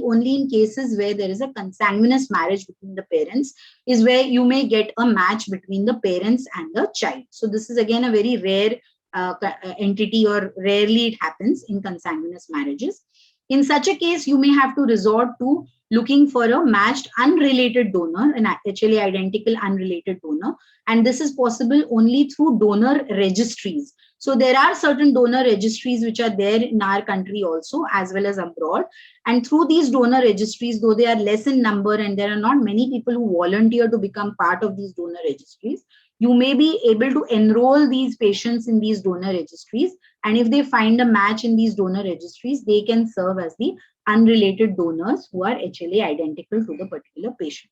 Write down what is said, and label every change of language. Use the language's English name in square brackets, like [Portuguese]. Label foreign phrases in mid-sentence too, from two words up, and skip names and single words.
[English] Only in cases where there is a consanguineous marriage between the parents is where you may get a match between the parents and the child. So this is again a very rare entity, or rarely it happens in consanguineous marriages. In such a case, you may have to resort to looking for a matched unrelated donor, an HLA identical unrelated donor, and this is possible only through donor registries. So there are certain donor registries which are there in our country also, as well as abroad, and through these donor registries, though they are less in number and there are not many people who volunteer to become part of these donor registries, you may be able to enroll these patients in these donor registries, and if they find a match in these donor registries, they can serve as the unrelated donors who are HLA identical to the particular patient.